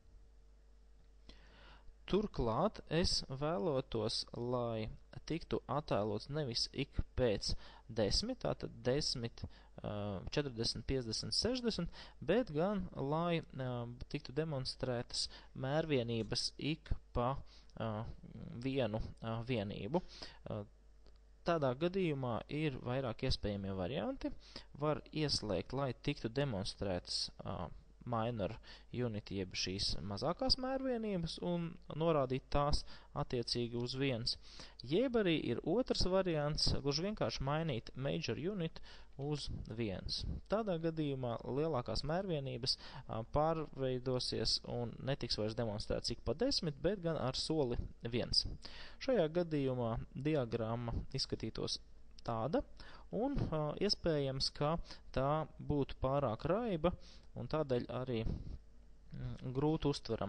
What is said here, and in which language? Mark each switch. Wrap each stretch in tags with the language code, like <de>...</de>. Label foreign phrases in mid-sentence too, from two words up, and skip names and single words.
<lv>Turklāt es vēlotos, lai tiktu attēlots nevis ik pēc 10, tātad 10, 40, 50, 60, bet gan, lai tiktu demonstrētas mērvienības ik pa vienu vienību. Tādā gadījumā ir vairāk iespējamie varianti. Var ieslēgt, lai tiktu demonstrētas</lv> <en>minor unit,</en> <lv>jeb šīs mazākās mērvienības, un norādīt tās attiecīgi uz 1. Jeb arī ir otrs variants, gluži vienkārši mainīt</lv> <en>major unit</en> <lv>uz 1. Tādā gadījumā lielākās mērvienības pārveidosies un netiks vairs demonstrēts ik pa 10, bet gan ar soli 1. Šajā gadījumā diagramma izskatītos tāda, un iespējams, ka tā būtu pārāk raiba, un tādēļ arī grūti uztveram.</lv>